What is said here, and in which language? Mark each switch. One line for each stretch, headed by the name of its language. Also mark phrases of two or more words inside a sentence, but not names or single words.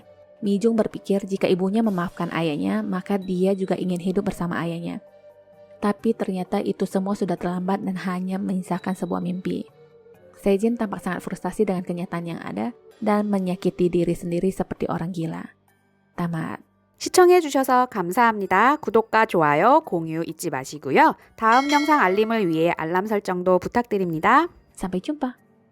Indonesian: Mijung berpikir jika ibunya memaafkan ayahnya, maka dia juga ingin hidup bersama ayahnya. Tapi ternyata itu semua sudah terlambat dan hanya menyisakan sebuah mimpi. Sejin tampak sangat frustasi dengan kenyataan yang ada dan menyakiti diri sendiri seperti orang gila. Tamat.
Korean: 시청해주셔서 감사합니다. 구독과 좋아요, 공유 잊지 마시고요. 다음 영상 알림을 위해 알람 설정도 부탁드립니다.
Indonesian: Sampai jumpa.